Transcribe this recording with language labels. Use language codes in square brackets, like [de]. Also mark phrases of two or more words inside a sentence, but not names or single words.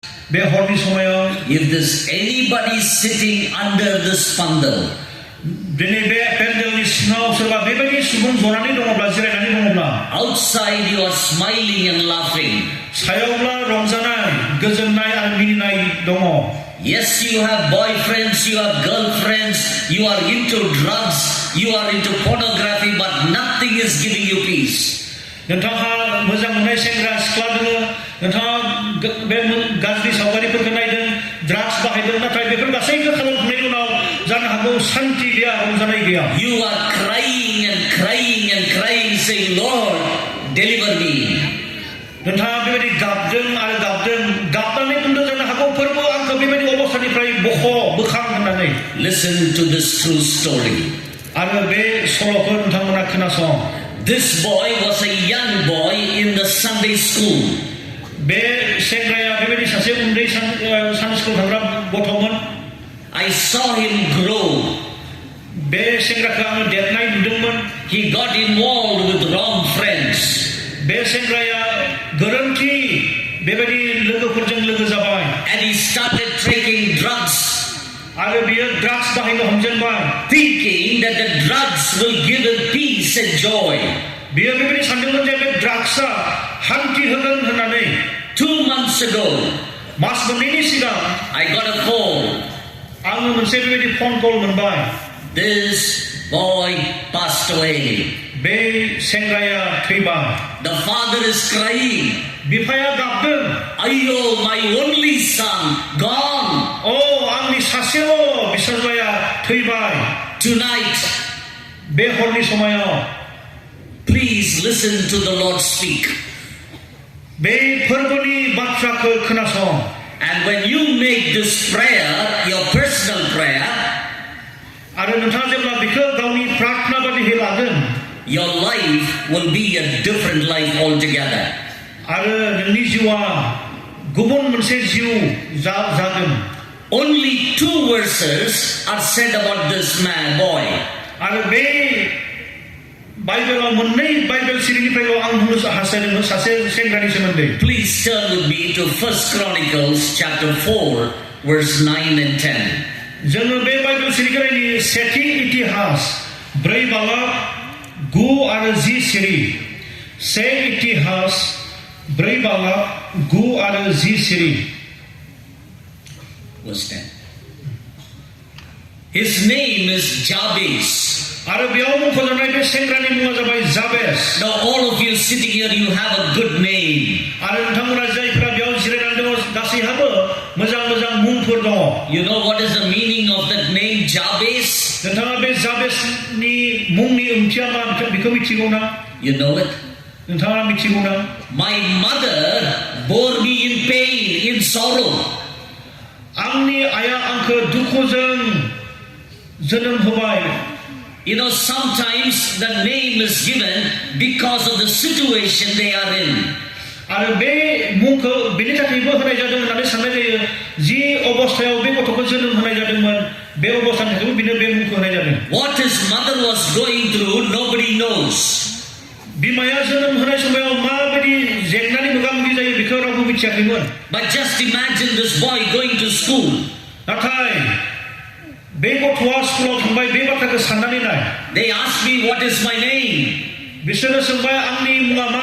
[brx] बे हरनि समायाव [en] if there's anybody sitting under this pandal, [brx] दिनै बे पेन्डेलनि सिङाव सोरबा बेबायदि सुबुं जनानै दङब्ला जिरायनानै दङब्ला [en] outside you are smiling and laughing. [brx] सायावब्ला रंजानाय गोजोननाय आरो मिनिनाय दङ. [en] Yes, you have boyfriends, you have girlfriends, you are into drugs, you are into pornography, but nothing is giving you peace. [brx] नोंथाङा मोजां मोननाय सेंग्रा सिख्ला दङ, नोंथाङा बे गाज्रि सावगारिफोरखौ नायदों, ड्राग्स बाहायदों, नाथाय बेफोर गासैबो खालामखांनायनि उनाव जानो हागौ शान्ति गैया, रंजानाय गैया. [en] You are crying and crying and crying, saying, Lord, deliver me. [brx] नोंथाङा बेबायदि गाबदों आरो गाबनानै बुंदों जानो हागौ फोरबो आंखौ बेबायदि अबस्थानिफ्राय बोखां होननानै. [en] Listen to this true story. [brx] आरो बे सल'खौ नोंथांमोना खोनासं. [en] This boy was a young boy in the Sunday school. [brx] बे सेंग्राया बेबायदि सासे उन्दै [en] Sunday school [brx] थांग्रा गथ'मोन. [en] I saw him grow. [brx] बे सेंग्राखौ आङो देरनाय नुदोंमोन. [en] He got involved with wrong friends. [brx] बे सेंग्राया गोरोन्थि बेबायदि लोगोफोरजों लोगो जाबाय. [en] And he started taking drugs. [brx] आरो बियो ड्राग्स बाहायनो हमजेनबाय. [en] Thinking that the drugs will give him peace and joy. [brx] बियो बेबायदि सानदोंमोन जे बे ड्राग्सआ शान्ति होगोन होननानै. [en] 2 months ago, [brx] मास मोननैनि सिगां [en] I got a call. [brx] आङो मोनसे बेबायदि [en] phone call [brx] मोनबाय. [en] This boy passed away. [brx] बे सेंग्राया थैबाय. [en] The father is crying. [brx] बिफाया गाबदों. [en] Ayyo, my only son, gone. [brx] आंनि सासेल' बिसाजोया थैबाय. [en] Tonight, [brx] बे हरनि समायाव [en] please listen to the Lord speak. [brx] बे फोरबोनि बाथ्राखौ खोनासं. [en] And when you make this prayer your personal prayer, [brx] आरो नोंथाङा जेब्ला बेखौ गावनि प्रार्थना बायदियै लागोन, [en] your life will be a different life altogether. [brx] आरो नोंनि जिउआ गुबुन मोनसे जिउ जागोन. [en] Only 2 verses are said about this boy. [brx] आरो बे बाइबेलाव मोननै बाइबेल सिरिनिफ्रायल' आं बुंनो हास्थायदों सासे सेंग्रानि सोमोन्दै. [en] Please turn with me to 1 Chronicles chapter 4 verse 9 and 10. [brx] जोङो बे बाइबेल सिरिखौ नायनि सेथि इतिहास 4 बालाब 9 आरो 10 सिरि. से इतिहास 4 बालाब 9 आरो 10 सिरि. [en] Verse 10. His name is Jabez. [brx] आरो बेयाव मुंख'जानाय बे सेंग्रानि मुङा जाबाय जाबेस. [en] Now all of you sitting here, you have a good name. [brx] आरो नोंथांमोना जायफोरा बेयाव जिरायनानै दङ गासैहाबो मोजां मोजां मुंफोर दङ. [en] You know what is the meaning of that name Jabez? [brx] नोंथाङा बे जाबेसनि मुंनि ओंथिया मा बेखौ मिथिगौ ना? [en] You know it? [brx] नोंथाङा मिथिगौ ना? [en] My mother bore me in pain, in sorrow. [brx] आंनि आइया आंखौ दुखुजों जोनोम होबाय. [en] You know, sometimes the name is given because of the situation they are in. [brx] आरो बे मुंखौ बेनि थाखायबो होनाय जादों होननानै साननाय जायो. जि अबस्थायाव बे गथ'खौ जोनोम होनाय जादोंमोन बे अबस्थानि थाखायबो बिनो बे मुंखौ होनाय जादों. [en] What his mother was going through, nobody knows. [brx] बिमाया जोनोम होनाय समाव माबायदि जेंनानि मोगा-मोगि जायो बेखौ रावबो मिथियाखैमोन. [en] But just imagine this boy going to school. [brx] नाथाय बे गथ'आ स्कुलाव थांबाय. बे बाथ्राखौ साननानै नाय. [en] They ask me what is my name. [brx] बिसोरो सोंबाय आंनि मुङा मा?